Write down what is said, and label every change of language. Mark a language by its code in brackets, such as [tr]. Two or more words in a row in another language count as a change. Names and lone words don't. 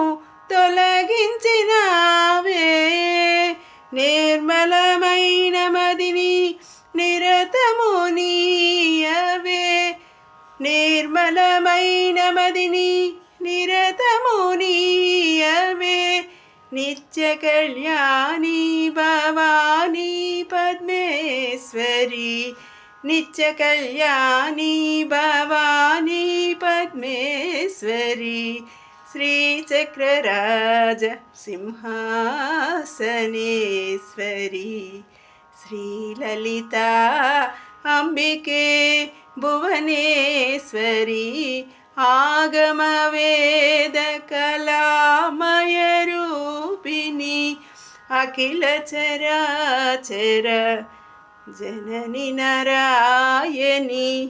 [te] తొలగించినావే నిర్మలమైన మదిని నిరతము నీయవే నిర్మలమైన మదిని నిరతము నీయవే నిత్య కళ్యాణి భవానీ పద్మేశ్వరి నిత్య కళ్యాణి భవానీ పద్మేశ్వరి [sa] श्रीचक्रराजसिंहासनेश्वरी श्रीललिता अम्बिके भुवनेश्वरी आगमवेदकलामयरूपिणी अखिलचराचर जननी नारायणी